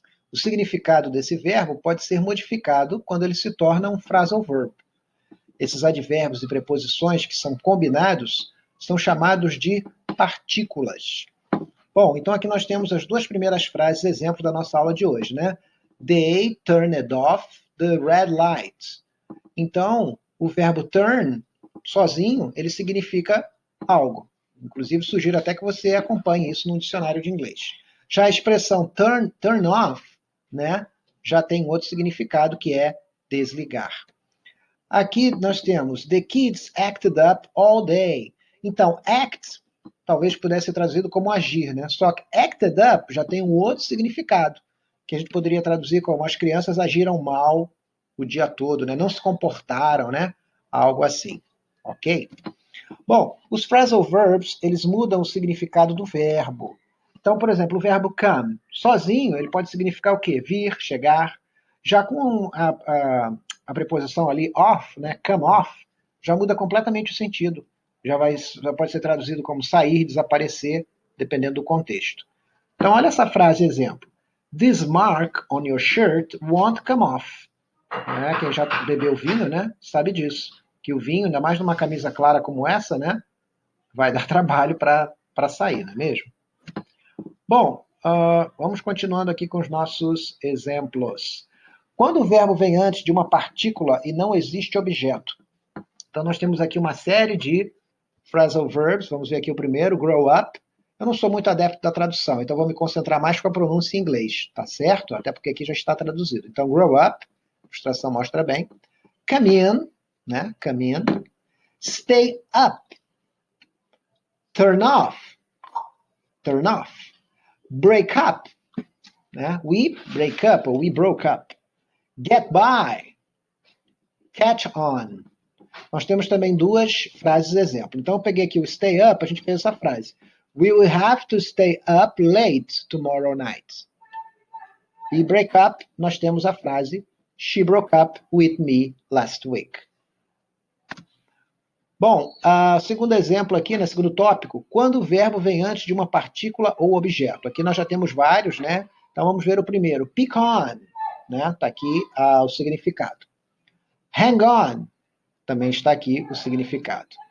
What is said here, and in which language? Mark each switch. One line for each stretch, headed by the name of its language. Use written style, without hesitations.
Portuguese: O significado desse verbo pode ser modificado quando ele se torna um phrasal verb. Esses advérbios e preposições que são combinados são chamados de partículas. Bom, então aqui nós temos as duas primeiras frases, exemplo da nossa aula de hoje, né?
English: They turned off the red light.
Portuguese: Então, o verbo turn, sozinho, ele significa algo. Inclusive, sugiro até que você acompanhe isso no dicionário de inglês. Já a expressão turn off, né, já tem outro significado, que é desligar. Aqui nós temos
English: the kids acted up all day.
Portuguese: Então, act talvez pudesse ser traduzido como agir, né? Só que acted up já tem um outro significado, que a gente poderia traduzir como as crianças agiram mal o dia todo, né? Não se comportaram, né? Algo assim, ok? Bom, os phrasal verbs, eles mudam o significado do verbo. Então, por exemplo, o verbo come, sozinho, ele pode significar o quê? Vir, chegar. Já com a preposição ali, off, né? Come off, já muda completamente o sentido. Já pode ser traduzido como sair, desaparecer, dependendo do contexto. Então, olha essa frase exemplo.
English: This mark on your shirt won't come off.
Portuguese: Quem já bebeu vinho, né, sabe disso. Que o vinho, ainda mais numa camisa clara como essa, né, vai dar trabalho para sair, não é mesmo? Bom, vamos continuando aqui com os nossos exemplos. Quando o verbo vem antes de uma partícula e não existe objeto. Então, nós temos aqui uma série de phrasal verbs. Vamos ver aqui o primeiro, grow up. Eu não sou muito adepto da tradução, então vou me concentrar mais com a pronúncia em inglês, tá certo? Até porque aqui já está traduzido. Então, grow up, a ilustração mostra bem.
English: Come in, né? Come in. Stay up. Turn off. Turn off. Break up. Né? We break up, ou we broke up. Get by. Catch on.
Portuguese: Nós temos também duas frases exemplo. Então, eu peguei aqui o stay up, a gente fez essa frase.
English: We will have to stay up late tomorrow night. E break up,
Portuguese: nós temos a frase
English: She broke up with me last week.
Portuguese: Bom, segundo exemplo aqui, né, segundo tópico, quando o verbo vem antes de uma partícula ou objeto. Aqui nós já temos vários, né? Então vamos ver o primeiro. Pick on, né? Está aqui o significado. Hang on, também está aqui o significado.